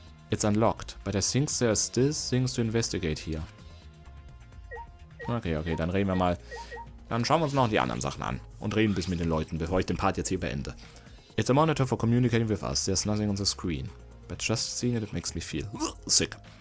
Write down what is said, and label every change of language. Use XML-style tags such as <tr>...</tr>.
<en>It's unlocked, but I think there's still things to investigate here.</en> <de>Okay, dann reden wir mal. Dann schauen wir uns noch die anderen Sachen an. Und reden bis mit den Leuten, bevor ich den Part jetzt hier beende.</de> <en>It's a monitor for communicating with us. There's nothing on the screen. But just seeing it makes me feel sick.</en>